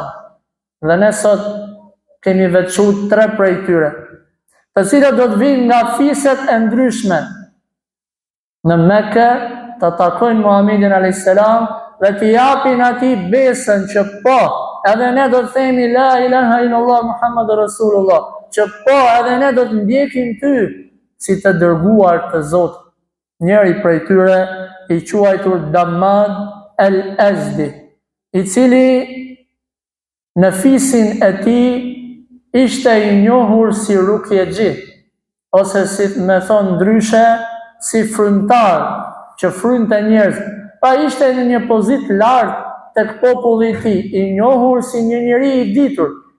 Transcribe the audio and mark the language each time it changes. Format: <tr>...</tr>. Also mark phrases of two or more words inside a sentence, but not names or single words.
<sq>Dhe ne sot kemi veçuar 3 prej tyre, të cilët do të vinë nga fiset e ndryshme në Mekë, të takojnë Muhamedit</sq> <ar>عليه السلام</ar> <sq>dhe t'i japin atij besën që po, edhe ne do të themi</sq> <ar>لا إله إلا الله محمد رسول الله,</ar> <sq>që po, edhe ne do të ndjekim ty si të dërguar të Zotit. Njëri prej tyre i quajtur Damad el-Azdi, i cili në fisin e tij ishte i njohur si rukjegjit, ose si me thonë ndryshe, si frymtar, që frynte njerëz, pa ishte në një pozitë lartë tek populli i tij, i njohur si një njeri i ditur.</sq>